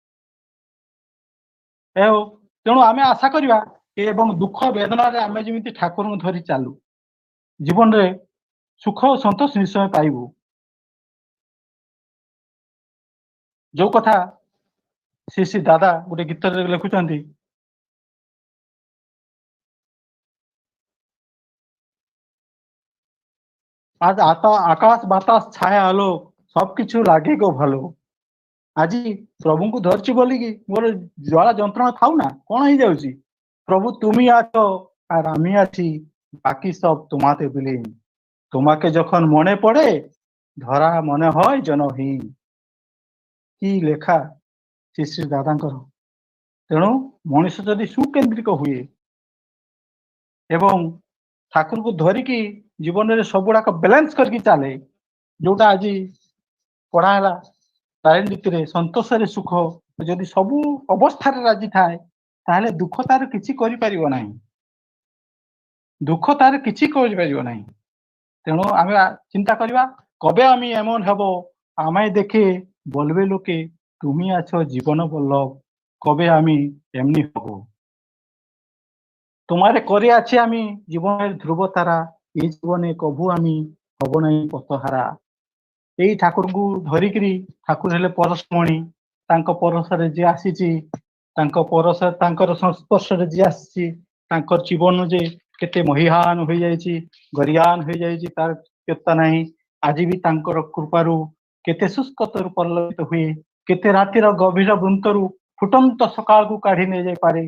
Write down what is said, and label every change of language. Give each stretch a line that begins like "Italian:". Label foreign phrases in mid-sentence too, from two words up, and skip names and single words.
Odia: ତେଣୁ ଆମେ ଆଶା କରିବା ଏବଂ ଦୁଃଖ ବେଦନାରେ ଆମେ ଯେମିତି ଠାକୁରଙ୍କୁ ଧରି ଚାଲୁ, ଜୀବନରେ ସୁଖ ଓ ସନ୍ତୋଷ ନିଶ୍ଚୟ ପାଇବୁ। ଯୋଉ କଥା ଶ୍ରୀ ଦାଦା ଗୋଟେ ଗୀତରେ ଲେଖୁଛନ୍ତି,
Bangla: আজ আকাশ বাতাস ছায়া আলো সবকিছু লাগে গো ভালো।
Odia: ଆଜି ପ୍ରଭୁଙ୍କୁ ଧରିଛି ବୋଲିକି ମୋର ଜ୍ୱାଳା ଯନ୍ତ୍ରଣା ଥାଉ ନା, କଣ ହେଇଯାଉଛି?
Bangla: প্রভু তুমি আছো আর আমি আছি, বাকি সব তোমাতে বিলীন। তোমাকে যখন মনে পড়ে ধরা মনে হয় জনহীন।
Odia: କି ଲେଖା ଶ୍ରୀ ଶ୍ରୀ ଦାଦାଙ୍କର। ତେଣୁ ମଣିଷ ଯଦି ସୁକେନ୍ଦ୍ରିକ ହୁଏ ଏବଂ ଠାକୁରଙ୍କୁ ଧରିକି ଜୀବନରେ ସବୁଗୁଡାକ ବାଲାନ୍ସ କରିକି ଚାଲେ, ଯୋଉଟା ଆଜି ପଢା ହେଲା ରାଜନୀତିରେ ସନ୍ତୋଷରେ ସୁଖ, ଯଦି ସବୁ ଅବସ୍ଥାରେ ରାଜି ଥାଏ ତାହେଲେ ଦୁଃଖ ତାର କିଛି କରିପାରିବ ନାହିଁ, ଦୁଃଖ ତାର କିଛି କରିପାରିବ ନାହିଁ। ତେଣୁ ଆମେ ଚିନ୍ତା କରିବା,
Bangla: কবে আমি এমন হব আমায় দেখে বলবে লোকে তুমি আছো জীবন বল্লভ, কবে আমি এমনি হব। তোমারে করে আছি আমি জীবনের ধ্রুব তারা, এই জীবনে কভু আমি হব নাই পথহারা।
Odia: ଏଇ ଠାକୁରଙ୍କୁ ଧରିକିରି ଠାକୁର ହେଲେ ପରଶମଣି, ତାଙ୍କ ପରଶରେ ଯିଏ ଆସିଛି, ତାଙ୍କର ସଂସ୍ପର୍ଶରେ ଯିଏ ଆସିଛି, ତାଙ୍କର ଜୀବନ ଯେ କେତେ ମହିହାନ ହୋଇଯାଇଛି, ଗରିୟାନ ହୋଇଯାଇଛି ତାର କେତେ ନାହିଁ। ଆଜି ବି ତାଙ୍କର କୃପାରୁ କେତେ ଶୁଷ୍କତରୁ ପରିଲକ୍ଷିତ ହୁଏ, କେତେ ରାତିର ଗଭୀର ବୃନ୍ତରୁ ଫୁଟନ୍ତ ସକାଳକୁ କାଢି ନେଇଯାଇପାରେ।